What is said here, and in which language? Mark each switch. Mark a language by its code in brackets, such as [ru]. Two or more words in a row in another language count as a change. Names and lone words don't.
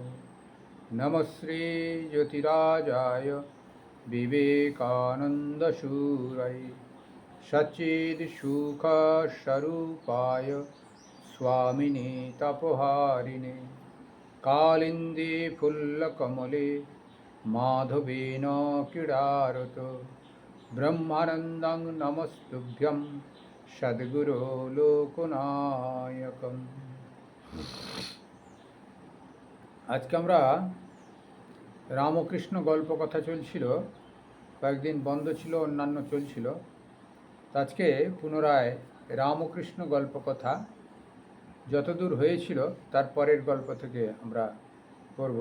[sa] नमस्ते ज्योतिराजाय विवेकानन्दशूराय सच्चित्सुखस्वरूपाय स्वामिने तपोहारिणे कालिन्दे फुल्लकमले माधवेन क्रीडारतो ब्रह्मानन्दं नमस्तुभ्यं सद्गुरो लोकनायकम्। [bn] আজকে আমরা রামকৃষ্ণ গল্প কথা চলছিল, কয়েকদিন বন্ধ ছিল, অন্যান্য চলছিল। আজকে পুনরায় রামকৃষ্ণ গল্প কথা যতদূর হয়েছিল তার পরের গল্প থেকে আমরা করব।